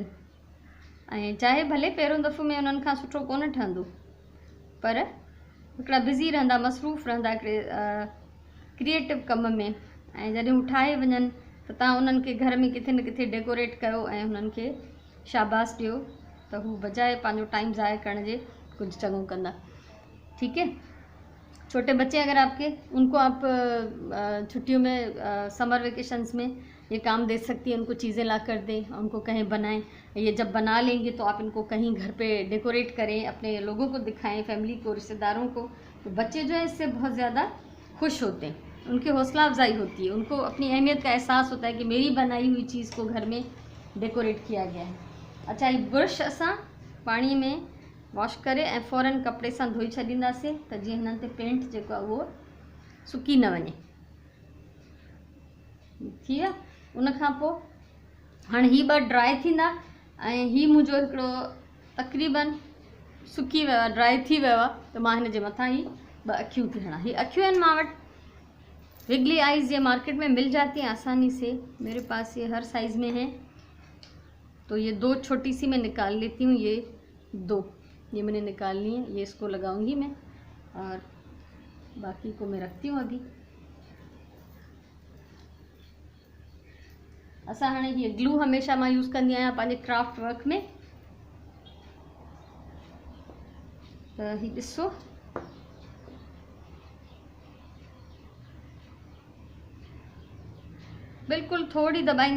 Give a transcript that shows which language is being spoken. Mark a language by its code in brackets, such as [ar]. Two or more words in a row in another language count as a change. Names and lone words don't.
[sd] ऐं चाहे भले पहिरियों दफ़ो में उन्हनि खां सुठो कोन ठहंदो, पर हिकिड़ा बिज़ी रहंदा, मसरूफ़ रहंदा हिकिड़े क्रिएटिव कम में। ऐं जॾहिं हू ठाहे वञनि त तव्हां उन्हनि खे घर में किथे न किथे डेकोरेट कयो ऐं उन्हनि खे शाबाश ॾियो त हू बजाए पंहिंजो टाइम ज़ाया करण जे कुछ चङो कंदा। [ur] ٹھیک ہے. چھوٹے بچے اگر آپ کے، ان کو آپ چھٹیوں میں, [en] summer vacations [ur] میں یہ کام دے سکتی ہیں. ان کو چیزیں لا کر دیں، ان کو کہیں بنائیں۔ یہ جب بنا لیں گے تو آپ ان کو کہیں گھر پہ ڈیکوریٹ کریں، اپنے لوگوں کو دکھائیں، فیملی کو، رشتہ داروں کو. تو بچے جو ہے اس سے بہت زیادہ خوش ہوتے ہیں، ان کی حوصلہ افزائی ہوتی ہے، ان کو اپنی اہمیت کا احساس ہوتا ہے کہ میری بنائی ہوئی چیز کو گھر میں ڈیکوریٹ کیا گیا ہے. [sd] अच्छा, ये ब्रश असां पानी में वॉश करे ऐं फ़ौरन कपिड़े सां धोई छॾींदासीं त जीअं हिननि ते पेंट जेको आहे उहो सुकी न वञे। थी विया। उन खां पोइ हाणे ही ॿ ड्राई थींदा ऐं ही मुंहिंजो हिकिड़ो तक़रीबन सुकी वियो आहे, ड्राई थी वियो आहे। त मां हिन जे मथां ही ॿ अखियूं थी हणां। ही अखियूं आहिनि मां वटि [en] wiggly eyes, [ur] یہ مارکیٹ میں مل جاتی ہیں آسانی سے. میرے پاس یہ ہر سائز میں ہے۔ تو یہ دو چھوٹی سی میں نکال لیتی ہوں. یہ دو یہ میں نے نکال لی ہے۔ یہ اس کو لگاؤں گی میں اور باقی کو میں رکھتی ہوں ابھی. [sd] असां हाणे ये ग्लू हमेशा मां यूज़ कंदी आहियां पंहिंजे [en] craft work [sd] में। त ही ॾिसो, बिल्कुलु थोड़ी दबाईंदासीं।